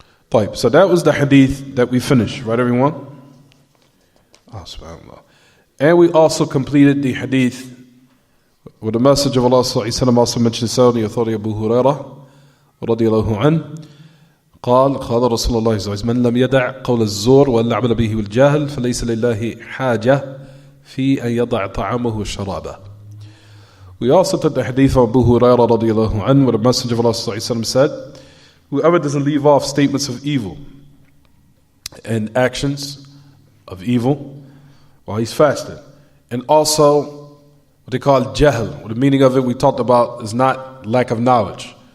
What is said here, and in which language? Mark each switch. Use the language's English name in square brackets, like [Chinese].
[English] طيب, so that was the hadith that we finished, right everyone? subhanAllah. And we also completed the hadith where the Messenger of Allah also mentioned so in the authority of Abu Hurairah radiallahu anhu. [Arabic] قال رسول الله صلى الله عليه وسلم من لم يدع قول الزور والعمل به والجهل فليس لله حاجة في أن يضع طعامه وشرابه. [English] We also took the hadith of Abu Hurairah radiallahu anhu where the Messenger of Allah صلى الله عليه وسلم said, whoever doesn't leave off statements of evil and actions of evil while he's fasting, and also what they call jahl, the meaning of it we talked about is not lack of knowledge.